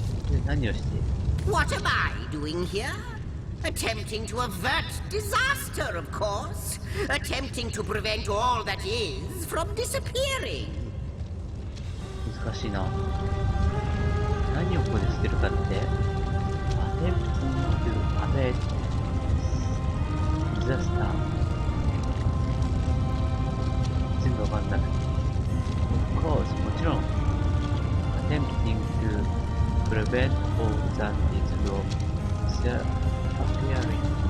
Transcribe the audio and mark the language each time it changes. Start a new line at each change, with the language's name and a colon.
Japanese: で、何をしている？
English: What am I doing here? Attempting to avert disaster, of course. Attempting to prevent all that is from disappearing.
Japanese: 難しいな。何をここでしてるかって、
English: attempting to avert disaster。
Japanese: 全部わかんない。
English: Of course、
Japanese: もちろん。
English: attempting to prevent all that is from disappearing。